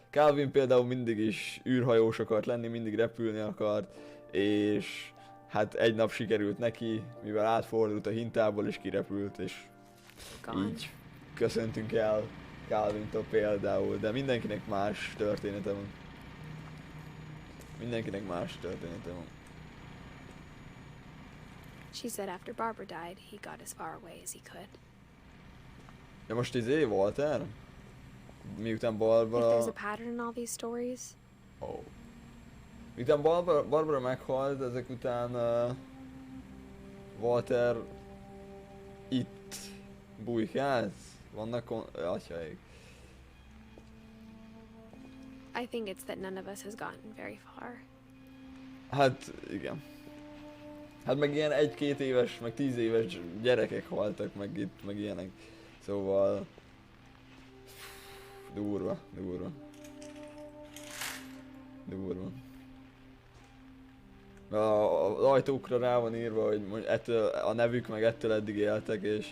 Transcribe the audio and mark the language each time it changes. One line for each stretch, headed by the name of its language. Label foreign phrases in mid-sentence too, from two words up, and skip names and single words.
Hungarian: Calvin például mindig is űrhajós akart lenni, mindig repülni akart, és hát egy nap sikerült neki, mivel átfordult a hintából és kirepült, és így köszöntünk el Calvintól például, de mindenkinek más története van.
English: She said after Barbara died, he got as far away as he could.
Hungarian: Ja most Walter? Miután Barbara...
English: If there's a pattern in all these stories. Oh.
Hungarian: Miután Barbara meghalt, ezek után Walter itt bujkált. Vannak atyaik.
English: I think it's that none of us has gotten very far.
Hungarian: Hát igen. Hát meg ilyen 1-2 éves, meg 10 éves gyerekek haltak meg itt, meg ilyenek. Szóval... Durva. Az ajtókra rá van írva, hogy ettől a nevük meg ettől eddig éltek, és...